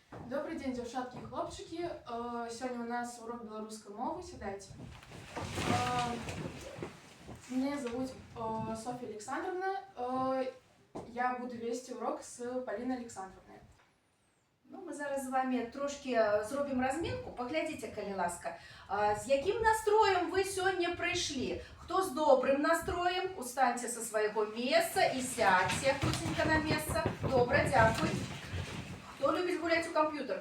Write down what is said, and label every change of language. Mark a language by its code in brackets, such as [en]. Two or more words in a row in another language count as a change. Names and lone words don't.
[ru] Добрый день, [be] дзяўчаткі і хлопчыкі. [ru] Сегодня у нас урок белорусской мовы. [be] Сядайте. [ru] Меня зовут Софья Александровна. Я буду вести урок с Полиной Александровной. [uk] Ну, ми зараз з вами трошки зробимо розмінку. Поглядіть, [be] калі ласка, [uk] з яким настроєм ви сьогодні прийшли? Хто з добрим настроєм? [ru] Устаньте со [uk] свого місця і сядьте крутенько на місце. Добре, дякую. Хто любить гуляти у комп'ютер?